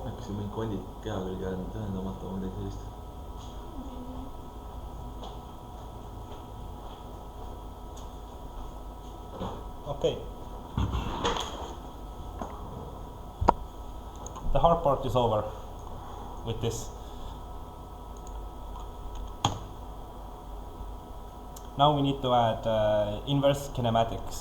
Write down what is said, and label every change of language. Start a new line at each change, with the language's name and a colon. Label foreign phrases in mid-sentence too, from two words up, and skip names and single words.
Estonian: kui mingid kondid keha külge on ühendamata või midagi sellist.
English: Okay. The hard part is over with this. Now we need to add inverse kinematics.